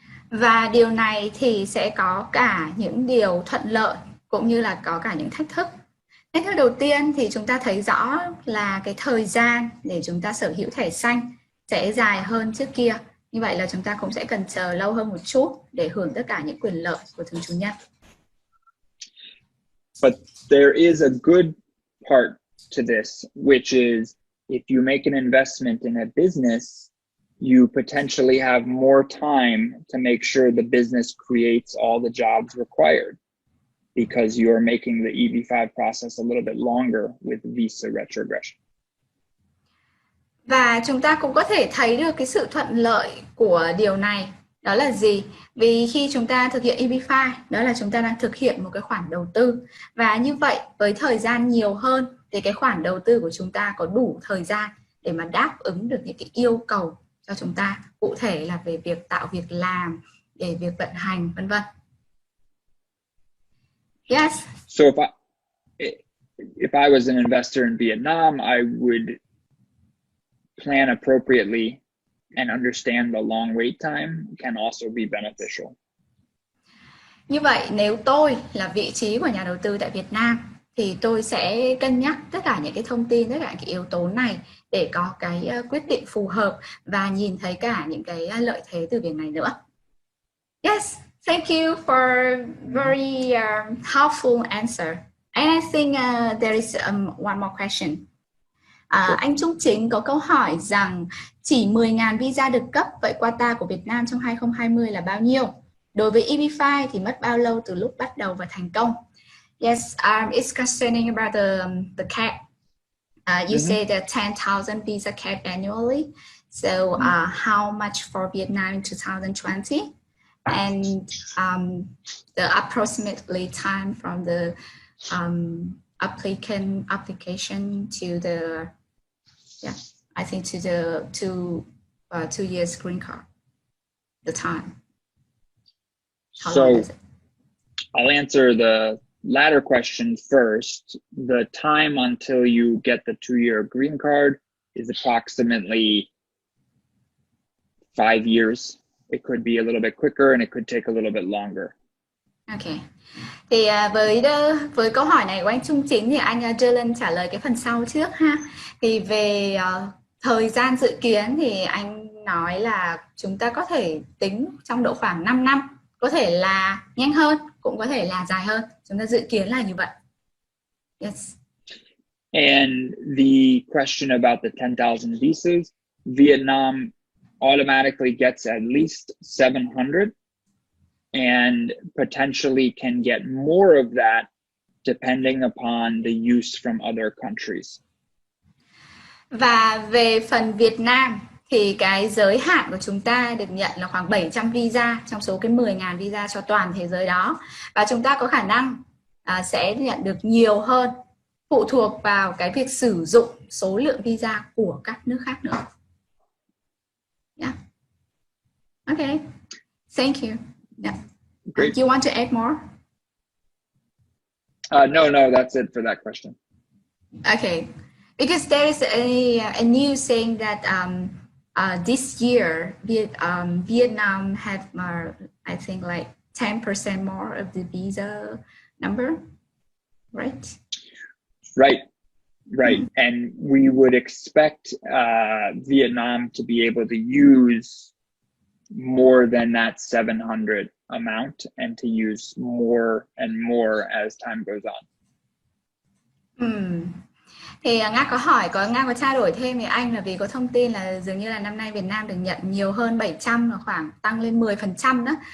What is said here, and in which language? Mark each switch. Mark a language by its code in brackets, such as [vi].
[vi] Và điều này thì sẽ có cả những điều thuận lợi cũng như là có cả những thách thức. Thách thức đầu tiên thì chúng ta thấy rõ là cái thời gian để chúng ta sở hữu thẻ xanh sẽ dài hơn trước kia. Như vậy là chúng ta cũng sẽ cần chờ lâu hơn một chút để hưởng tất cả những quyền lợi của thường trú nhân. [en] But there is a good part to this, which is if you make an investment in a business, you potentially have more time to make sure the business creates all the jobs required because you're making the EB5 process a little bit longer with visa retrogression. [vi] Và chúng ta cũng có thể thấy được cái sự thuận lợi của điều này. Đó là gì? Vì khi chúng ta thực hiện EB5, đó là chúng ta đang thực hiện một cái khoản đầu tư. Và như vậy, với thời gian nhiều hơn, thì cái khoản đầu tư của chúng ta có đủ thời gian để mà đáp ứng được những cái yêu cầu cho chúng ta. Cụ thể là về việc tạo việc làm, để việc vận hành, vân vân. [en] Yes. So if I was an investor in Vietnam, I would plan appropriately and understand the long wait time can also be beneficial. [vi] Như vậy nếu tôi là vị trí của nhà đầu tư tại Việt Nam thì tôi sẽ cân nhắc tất cả những cái thông tin, tất cả những cái yếu tố này để có cái quyết định phù hợp và nhìn thấy cả những cái lợi thế từ việc này nữa. [en] Yes, thank you for very helpful answer. And I think there is one more question. [vi] Anh Trung Chính có câu hỏi rằng chỉ 10.000 visa được cấp, vậy quota của Việt Nam trong 2020 là bao nhiêu? Đối với EB5 thì mất bao lâu từ lúc bắt đầu và thành công? [en] Yes, it's concerning about the cap. You say that 10,000 visa cap annually. So how much for Vietnam in 2020? And the approximately time from the application to the I think to the 2 years green card, the time. How long is it? I'll answer the latter question first. The time until you get the 2-year green card is approximately 5 years. It could be a little bit quicker and it could take a little bit longer. Okay. [vi] Thì với câu hỏi này của anh Trung Chính thì anh Dylan trả lời cái phần sau trước ha. Thì về thời gian dự kiến thì anh nói là chúng ta có thể tính trong độ khoảng 5 năm. Có thể là nhanh hơn, cũng có thể là dài hơn. Chúng ta dự kiến là như vậy. [en] Yes. And the question about the 10,000 visas, Vietnam automatically gets at least 700 and potentially can get more of that depending upon the use from other countries. [vi] Và về phần Việt Nam thì cái giới hạn của chúng ta được nhận là khoảng 700 visa trong số cái 10.000 visa cho toàn thế giới đó. Và chúng ta có khả năng sẽ nhận được nhiều hơn, phụ thuộc vào cái việc sử dụng số lượng visa của các nước khác nữa. Yeah. [en] Okay, thank you. Yeah. Great. Do you want to add more? No, that's it for that question. Okay, because there is a news saying that this year Vietnam had more, I think like 10% more of the visa number, right? Right. And we would expect Vietnam to be able to use more than that 700 amount and to use more and more as time goes on. [vi] Thì Nga có trao đổi thêm với anh là vì có thông tin là dường như là năm nay Việt Nam được nhận nhiều hơn 700, là khoảng tăng lên 10% đó.